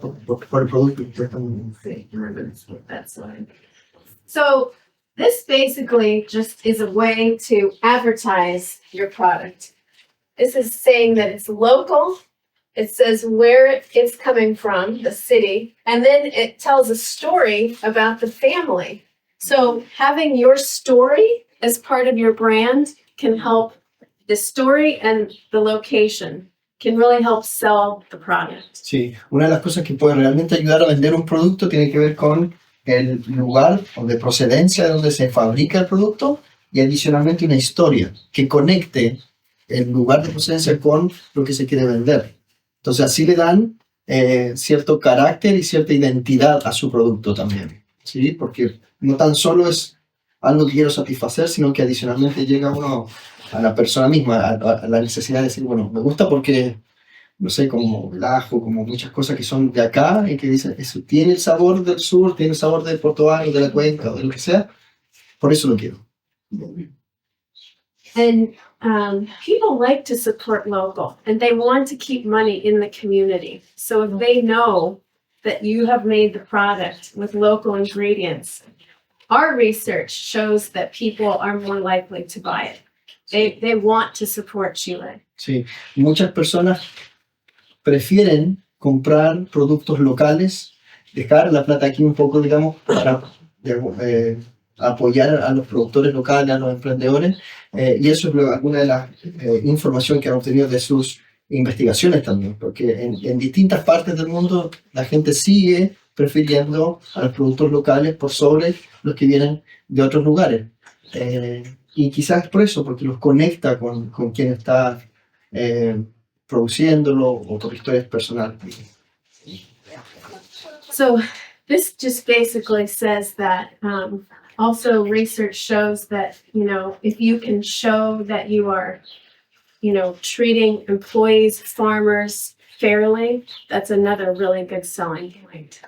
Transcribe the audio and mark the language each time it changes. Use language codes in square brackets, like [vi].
[es] Por el producto que ustedes están. [en] That's fine. So this basically just is a way to advertise your product. This is saying that it's local. It says where it's coming from, the city, and then it tells a story about the family. So having your story as part of your brand can help the story and the location can really help sell the product. [es] Sí, una de las cosas que puede realmente ayudar a vender un producto tiene que ver con el lugar o de procedencia de donde se fabrica el producto y adicionalmente una historia que conecte el lugar de procedencia con lo que se quiere vender. Entonces así le dan cierto carácter y cierta identidad a su producto también, ¿sí? Porque no tan solo es algo que quiero satisfacer, sino que adicionalmente llega uno a la persona misma, a la necesidad de decir, bueno, me gusta porque, no sé, como el ajo, como muchas cosas que son de acá y que dicen, eso tiene el sabor del sur, tiene el sabor de Portugal, de la cuenca, o de lo que sea, por eso lo quiero. [en] And people like to support local and they want to keep money in the community. So if they know that you have made the product with local ingredients, our research shows that people are more likely to buy it. They want to support Chile. [es] Sí, muchas personas prefieren comprar productos locales, dejar la plata aquí un poco, digamos, para apoyar a los productores locales, a los emprendedores, y eso es alguna de las información que han obtenido de sus investigaciones también, porque en distintas partes del mundo la gente sigue prefiriendo a los productos locales por sobre los que vienen de otros lugares. Y quizás por eso, porque los conecta con quien está produciéndolo o por historias personales. [en] So this just basically says that also research shows that, if you can show that you are, treating employees, farmers fairly, that's another really good selling point.